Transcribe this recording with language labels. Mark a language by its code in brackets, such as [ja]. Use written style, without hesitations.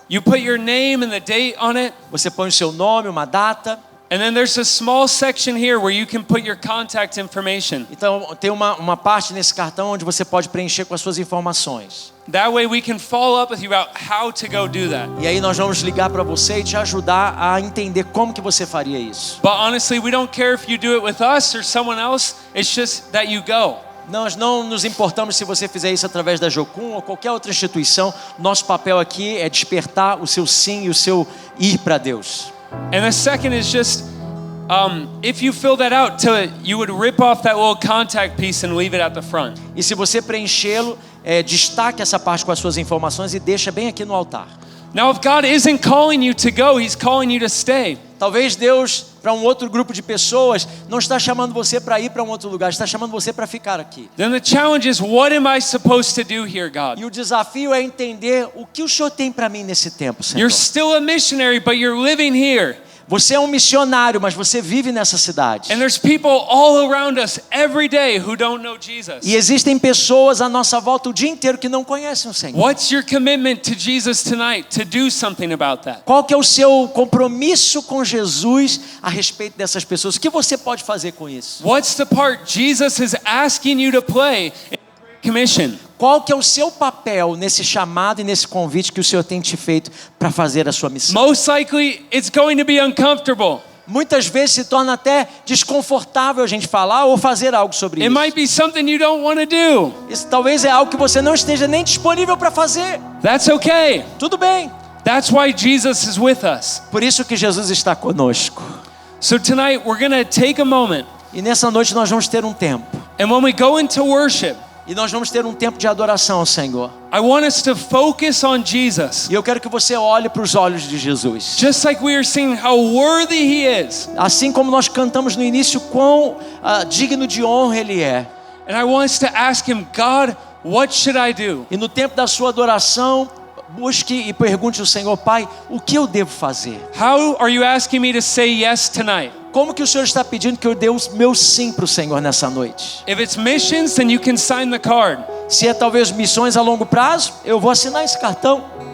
[en] You put your name and the date on it. [pt] Você põe o seu nome, uma data. [en] And then there's a small section here where you can put your contact information. [pt] Então tem uma parte nesse cartão onde você pode preencher com as suas informações. [en] That way we can follow up with you about how to go do that. [pt] E aí nós vamos ligar para você e te ajudar a entender como que você faria isso. [en] But honestly, we don't care if you do it with us or someone else. It's just that you go. [pt] Nós não nos importamos se você fizer isso através da Jocum ou qualquer outra instituição. Nosso papel aqui é despertar o seu sim e o seu ir para Deus. [en] And the second is just, if you fill that out, you would rip off that little contact piece and leave it at the front. [pt] E se você preenchê-lo, destaque essa parte com as suas informações e deixa bem aqui no altar. [en] Now, if God isn't calling you to go, He's calling you to stay. [pt] Talvez Deus, para um outro grupo de pessoas, não está chamando você para ir para um outro lugar, está chamando você para ficar aqui. [en] Then the challenge is, what am I supposed to do here, God? [pt] E o desafio é entender o que o Senhor tem para mim nesse tempo, Senhor. [en] You're still a missionary, but you're living here. [pt] Você é um missionário, mas você vive nessa cidade. [en] And there's people all around us every day who don't know Jesus. [pt] E existem pessoas à nossa volta o dia inteiro que não conhecem o Senhor. [en] What's your commitment to Jesus tonight to do something about that? [pt] Qual que é o seu compromisso com Jesus a respeito dessas pessoas? O que você pode fazer com isso? [en] What's the part Jesus is asking you to play in the Great Commission? [pt] Qual que é o seu papel nesse chamado e nesse convite que o Senhor tem te feito para fazer a sua missão? [en] Most likely, it's going to be uncomfortable. [pt] Muitas vezes se torna até desconfortável a gente falar ou fazer algo sobre [en] It [pt] isso. [en] might be something you don't want to do. [pt] Isso talvez é algo que você não esteja nem disponível para fazer. [en] That's okay. [pt] Tudo bem. [en] That's why Jesus is with us. [pt] Por isso que Jesus está conosco. [en] So tonight, we're going to take a moment. [pt] E nessa noite nós vamos ter um tempo. [en] And when we go into worship, [pt] E nós vamos ter um tempo de adoração ao Senhor. [en] I want us to focus on Jesus. [pt] E eu quero que você olhe para os olhos de Jesus. [en] Just like we are seeing how worthy He is. [pt] Assim como nós cantamos no início, quão digno de honra Ele é. [en] And I want us to ask Him, God, what should I do? [pt] E no tempo da sua adoração, busque e pergunte ao Senhor, Pai, o que eu devo fazer? [en] How are you asking me to say yes tonight? [pt] Como que o Senhor está pedindo que eu dê o meu sim para o Senhor nessa noite? [en] If it's missions, then you can sign the card. [pt] Se é talvez missões a longo prazo, eu vou assinar esse cartão.